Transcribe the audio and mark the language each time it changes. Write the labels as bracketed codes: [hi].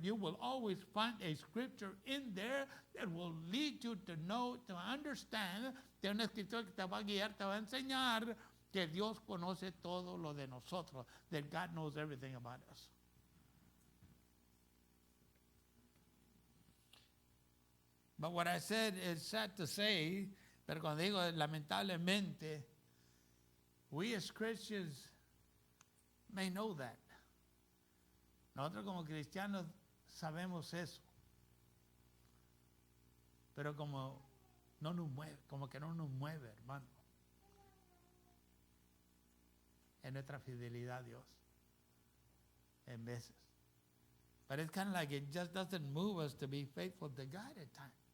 [en] You will always find a scripture in there that will lead you to know, to understand, [es] de una escritura que te va a guiar, te va a enseñar que Dios conoce todo lo de nosotros, [en] that God knows everything about us. But what I said is sad to say, [es] pero cuando digo lamentablemente, [en] we as Christians may know that. [es] Nosotros como cristianos sabemos eso. Pero como no nos mueve, como que no nos mueve, hermano. Es nuestra fidelidad a Dios. En veces. [en] But it's kind of like it just doesn't move us to be faithful to God at times.